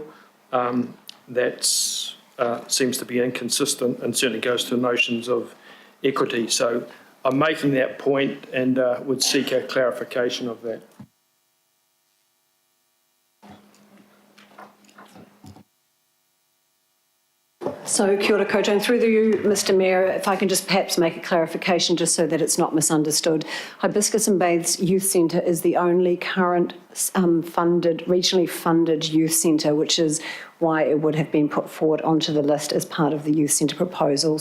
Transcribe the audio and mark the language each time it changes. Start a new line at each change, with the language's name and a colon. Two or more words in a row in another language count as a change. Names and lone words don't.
English: That seems to be inconsistent and certainly goes to notions of equity. So I'm making that point and would seek a clarification of that. So,
Māori: kia ora koutou,
English: and through you, Mr Mayor, if I can just perhaps make a clarification just so that it's not misunderstood. Hibiscus and Baths Youth Centre is the only current regionally funded youth centre, which is why it would have been put forward onto the list as part of the youth centre proposal.